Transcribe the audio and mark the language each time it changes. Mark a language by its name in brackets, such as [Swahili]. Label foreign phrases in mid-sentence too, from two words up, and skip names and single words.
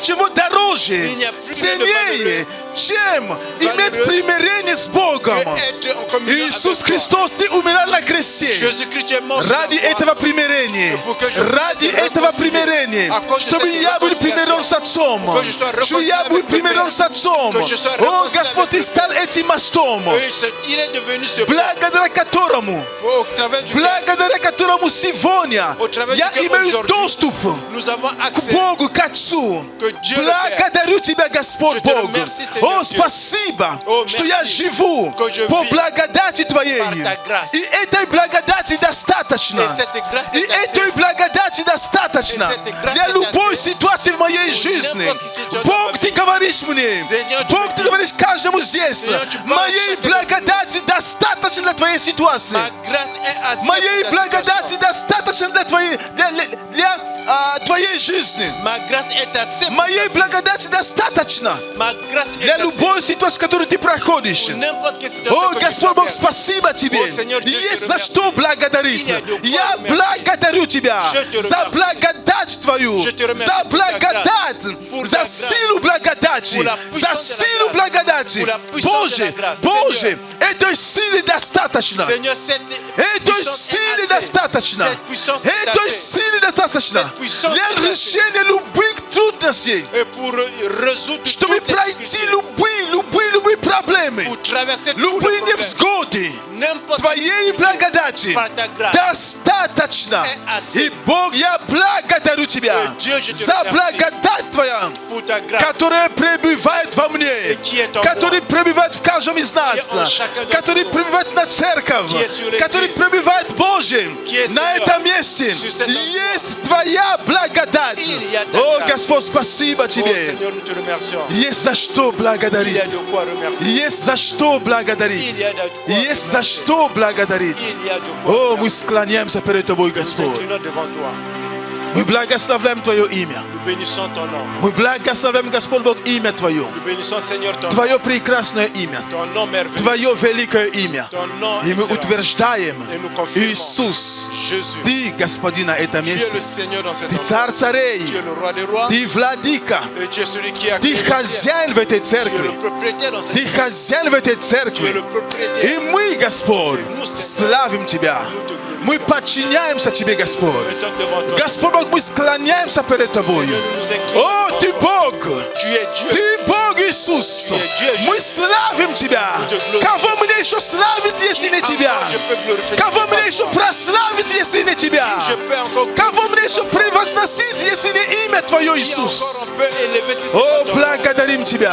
[Russian] ничего дороже, [French] Il n'y a plus rien de [Russian] ценнее, чем иметь [French] Valeureux [Russian] примирение с Богом. [French] que être en communion [Russian] Иисус [French] avec toi. [Russian] Христос, Ты умирал на кресте. [French] Jésus-Christ est mort sur [Russian] Ради [French] la croix. [Russian] этого примирения, [French] pour que je [Russian] ради [French] puisse être [Russian] этого [French] réconcilié. [Russian] примирения, [French] À cause de [Russian] чтобы [French] cette [Russian] я был примирен с Отцом, [French] que je sois [Russian] что я [French] réconcilié [Russian] был [French] avec le [Russian] примирен [French] Père. [Russian] с Отцом. [French] Que je sois [Russian] О, [French] réconcilié [Russian] Господь, [French] avec [Russian] Ты [French] le [Russian] стал этим мостом, [French] Il est devenu ce pont [Russian] благодаря которому сегодня [French] Au travers [Russian] я [French] duquel [Russian] имею [French] aujourd'hui [Russian] доступ [French] nous avons [Russian] к [French] accès. [Russian] Богу, к Отцу. [French] Que Dieu le [Russian] Благодарю Тебя, Господь [French] Je te [Russian] Бог. [French] remercie, Seigneur [Russian] О, [French] Dieu. [Russian] спасибо, О, что [French] merci. [Russian] я живу [French] Que je [Russian] по [French] vis [Russian] благодати Твоей. [French] par ta grâce. [Russian] И этой благодати достаточно. [French] Et cette grâce [Russian] И [French] est assez. [Russian] этой благодати достаточно [French] Et cette grâce [Russian] для [French] est [Russian] любой [French] assez. [Russian] ситуации в моей [French] Pour [Russian] жизни. [French] n'importe quelle situation [Russian] Бог, [French] dans ma [Russian] Ты [French] vie. [Russian] говоришь мне, [French] Seigneur, tu [Russian] Бог, [French] me [Russian] Ты [French] dis. [Russian] говоришь каждому здесь, [French] Seigneur, tu parles [Russian] моей [French] chacun de [Russian] благодати достаточно для твоей ситуации. [French] Ma grâce est assez [Russian] Моей [French] pour ta [Russian] благодати [French] situation. [Russian] достаточно для твоей жизни. [French] Ma grâce est assez pour [Russian] Моей благодати достаточно [French] Ma grâce est [Russian] для [French] assez [Russian] любой ситуации, которую ты проходишь. [French] pour n'importe quelle situation [Russian] О, [French] que tu [Russian] Господь Бог, [French] traverses. [Russian] спасибо Тебе. О, Сеньор, я Есть тебя за [French] remercie. [Russian] что благодарить. [French] Il y a de quoi [Russian] Я [French] remercier. [Russian] благодарю Тебя [French] Je te [Russian] за [French] remercie. [Russian] благодать Твою, [French] Je te remercie [Russian] за [French] pour ta [Russian] благодать, [French] pour [Russian] за [French] ta [Russian] силу благодати, [French] pour la [Russian] за [French] puissance de la [Russian] силу [French] grâce, [Russian] благодати. [French] pour la puissance [Russian] Боже, [French] de la grâce. [Russian] Боже, этой силы достаточно. [French] Seigneur, cette [Russian] Этой [French] puissance [Russian] силы [French] est assez. [Russian] достаточно. [French] Cette puissance est [Russian] Этой [French] assez. [Russian] силы достаточно [French] Cette puissance [Russian] для [French] est assez. [Russian] решения любых трудностей. [French] Et pour résoudre [Russian] Чтобы [French] toutes les [Russian] пройти [French] difficultés, [Russian] любые проблемы, [French] pour traverser tous [Russian] любые [French] les problèmes, [Russian] невзгоды. [French] n'importe [Russian] Твоей благодати [French] par ta grâce. [Russian] достаточно. [French] assez. [Russian] И Бог, я благодарю Тебя [French] Dieu, je te [Russian] за [French] remercie. [Russian] благодать Твоя, [French] pour ta grâce. [Russian] которая пребывает во мне, [French] qui est en [Russian] который пребывает в каждом из нас, [French] Qui est en chacun de [Russian] который [French] nous. [Russian] пребывает на церковь, [French] Qui est sur l'église. [Russian] который пребывает Боже [French] Qui est, [Russian] на [French] Seigneur, [Russian] этом месте. [French] sur cet endroit. [Russian] Есть Твоя благодать. [French] Il y a ta [Russian] О, [French] grâce. [Russian] Господь, спасибо [French] Oh [Russian] Тебе. [French] Seigneur, nous te remercions. [Russian] Есть за что [French] Il y [Russian] благодарить. [French] a de quoi remercier. [Russian] Есть за что благодарить. [French] Il y a de quoi [Russian] Есть за [French] remercier. [Russian] что благодарить. [French] Il y a de quoi [Russian] О, мы [French] remercier. [Russian] склоняемся перед Тобой, [French] Nous [Russian] Господь. [French] inclinons devant toi. [Russian] Мы благословляем Твое имя. [French] Nous bénissons ton nom. [Russian] Мы благословляем, Господь Бог, имя Твое. [French] Nous bénissons, Seigneur, ton nom. [Russian] Твое прекрасное имя. [French] Ton nom merveilleux. [Russian] Твое великое имя. [French] Ton nom [Russian] И мы [French] excellent. [Russian] утверждаем, [French] Et nous confirmons. [Russian] Иисус, [French] Jésus. [Russian] Ты, Господин, на этом [French] Tu es [Russian] месте. [French] le Seigneur dans cet [Russian] Ты [French] endroit. [Russian] царь царей. [French] Tu es le roi des rois. [Russian] Ты владыка. [French] Et tu es celui qui a [Russian] Ты [French] créé le ciel. [Russian] хозяин в этой [French] Tu es [Russian] церкви. [French] le propriétaire dans cette [Russian] Ты хозяин в этой [French] Tu es [Russian] церкви. [French] le propriétaire. [Russian] И мы, Господь, [French] nous, Seigneur, [Russian] славим Тебя. [French] nous te glorifions. [Russian] Мы подчиняемся Тебе, Господь. [French] Mettons devant toi. [Russian] Господь Бог, мы склоняемся перед Тобой. [French] Seigneur, nous nous inclinons [Russian] О, [French] devant [Russian] Ты [French] toi. [Russian] Бог! [French] Tu es Dieu. [Russian] Ты Бог, Isus. Мы славим Тебя. Кого мне еще славить, если не Тебя? Кого мне еще прославить, если не Тебя? Кого мне еще превозносить, если не имя Твое, Иисус? О, благодарим Тебя.